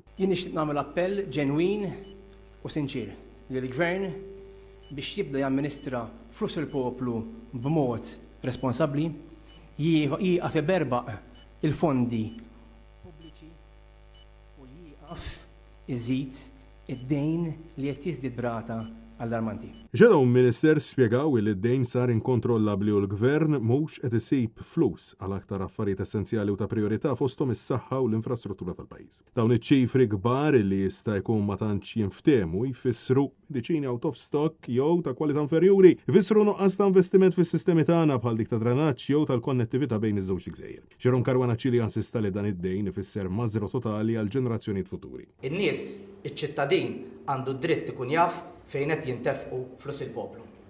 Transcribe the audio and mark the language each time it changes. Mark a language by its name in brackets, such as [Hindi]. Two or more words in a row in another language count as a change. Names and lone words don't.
[Maltese] Jien nixtieq nagħmel appell ġenwin u sinċir lill-Gvern biex jibda jamministra flus il-poplu b'mod responsabbli, jieqaf iberbaq il-fondi pubbliċi u jieqaf iżid id-dejn li qed jiżdied brata allarmanti. Shadow Minister spjegaw li d-dejn sar inkontrollabbli u l-Gvern mhux qed isib flus għal aktar affarijiet essenzjali u ta' priorità fosthom is-saħħa u l-infrastruttura tal-pajjiż. Dawn iċ-ċifri kbar li jista' jkun ma tantx jinftehmu jfissru mediċini [English] out of stock [Maltese] jew ta' kwalità inferjuri, jfissru nuqqas ta' investiment fis-sistemi tagħna bħal dik ta' drenaġġ jew tal-konnettività bejn iż-żewġ gżejjer. Jerome Caruana Cilja insista li dan id-dejn ifisser mażra totali għal ġenerazzjonijiet futuri. In-nies, iċ-ċittadin għandu d-dritt ikun jaf fejn qed jintefqu flus il-poplu.